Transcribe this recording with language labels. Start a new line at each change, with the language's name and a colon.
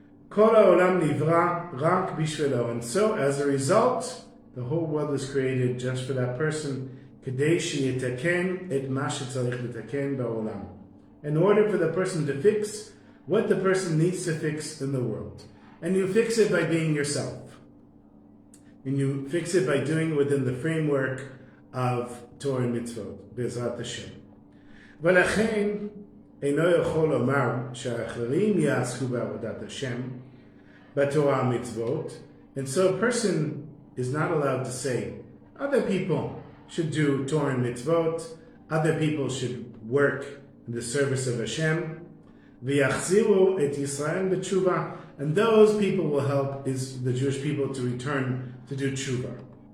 Hebrew: Kol ha'olam nivra rak bishvilo.
English: And so, as a result, the whole world is created just for that person,
Hebrew: kedei sheyetaken et ma shetzarich letaken ba'olam.
English: In order for the person to fix what the person needs to fix in the world. And you fix it by being yourself. And you fix it by doing it within the framework of Torah and mitzvot, Be'ezrat Hashem.
Hebrew: ולכן אינו יכול לומר שהאחרים יעסקו בעבודת השם בתורה ומצוות.
English: And so a person is not allowed to say, other people should do Torah and mitzvot, other people should work in the service of Hashem,
Hebrew: ויחזירו את ישראל בתשובה,
English: and those people will help the Jewish people to return to do tshuva.